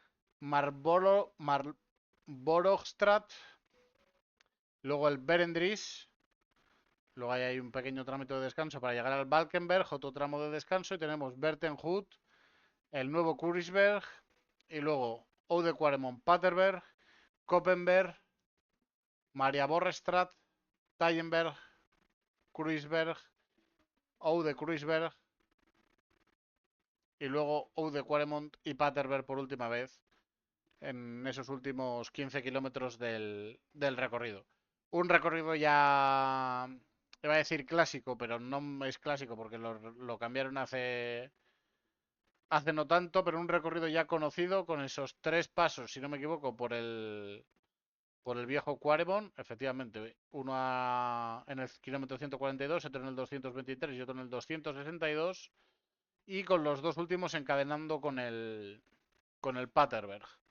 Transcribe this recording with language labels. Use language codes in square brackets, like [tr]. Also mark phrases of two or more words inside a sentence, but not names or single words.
[es] Marborgstrad, luego el Berendries, luego hay un pequeño trámite de descanso para llegar al Valkenberg, otro tramo de descanso, y tenemos Bertenhut, el nuevo Kurisberg, y luego Oude Quaremont Paterberg, Koppenberg, Maria Borrestrad, Tayenberg, Kruisberg, Oude Kruisberg y luego Oude Quaremont y Paterberg por última vez en esos últimos 15 kilómetros del recorrido. Un recorrido ya, iba a decir clásico, pero no es clásico porque lo cambiaron hace no tanto, pero un recorrido ya conocido con esos tres pasos, si no me equivoco, por el viejo Quaremont, efectivamente, uno en el kilómetro 142, otro en el 223 y otro en el 262, y con los dos últimos encadenando con el Paterberg.